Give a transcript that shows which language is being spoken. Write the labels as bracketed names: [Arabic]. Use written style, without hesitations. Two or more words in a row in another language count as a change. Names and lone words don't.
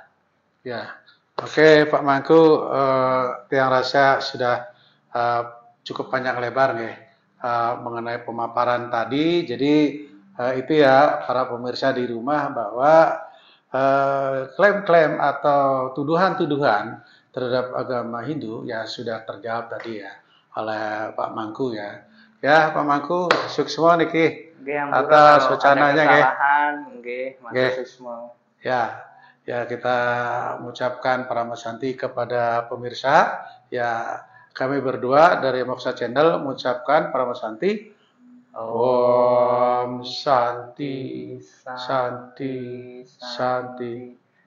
[Indonesian] Ya, oke Pak Mangku, Tiang Rasa sudah cukup panjang lebar nih mengenai pemaparan tadi. Jadi itu ya para pemirsa di rumah, bahwa klaim-klaim atau tuduhan-tuduhan terhadap agama Hindu ya sudah terjawab tadi ya oleh Pak Mangku ya. Ya Pak Mangku, [Balinese] suksma niki [Indonesian] atas wacananya nggih. Ya kita mengucapkan Paramasanti kepada pemirsa. Ya kami berdua dari Moksa Channel mengucapkan Paramasanti [Sanskrit] Om Shanti, Shanti, Shanti.